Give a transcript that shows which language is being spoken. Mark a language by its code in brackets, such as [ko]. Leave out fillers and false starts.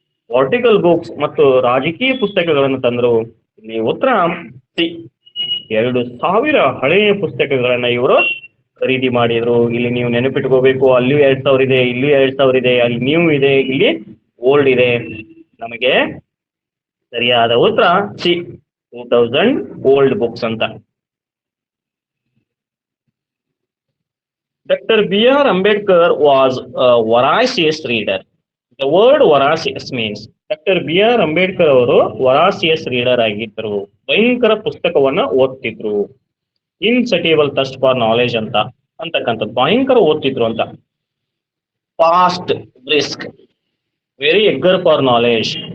[kn] Political books, ಮತ್ತು ರಾಜಕೀಯ ಪುಸ್ತಕಗಳನ್ನು ತಂದ್ರು. ಇಲ್ಲಿ ಉತ್ತರ ಸಿ, 2000 ಹಳೆಯ ಪುಸ್ತಕಗಳನ್ನ ಇವರು ಖರೀದಿ ಮಾಡಿದ್ರು. ಇಲ್ಲಿ ನೀವು ನೆನಪಿಟ್ಕೋಬೇಕು, ಅಲ್ಲಿಯೂ 2000 ಇದೆ, ಇಲ್ಲಿ 2000 ಇದೆ, ಅಲ್ಲಿ ನ್ಯೂ ಇದೆ, ಇಲ್ಲಿ ಓಲ್ಡ್ ಇದೆ. ನಮಗೆ ಸರಿಯಾದ ಉತ್ತರ ಸಿ, 2000 ಓಲ್ಡ್ ಬುಕ್ಸ್ ಅಂತ. [en] Dr. B. R. Ambedkar was a voracious reader. The word voracious means, [kn] doctor B R Ambedkar ಅವರು ವರಾಸಿಯಸ್ ರೀಡರ್ ಆಗಿದ್ರು, ಭಯಂಕರ ಪುಸ್ತಕವನ್ನ ಓದ್ತಿದ್ರು. [en] insatiable thirst for knowledge [kn] ಅಂತಕ್ಕಂಥದ್ದು, ಭಯಂಕರ ಓದ್ತಿದ್ರು ಅಂತ. [en] Fast brisk, very eager for knowledge.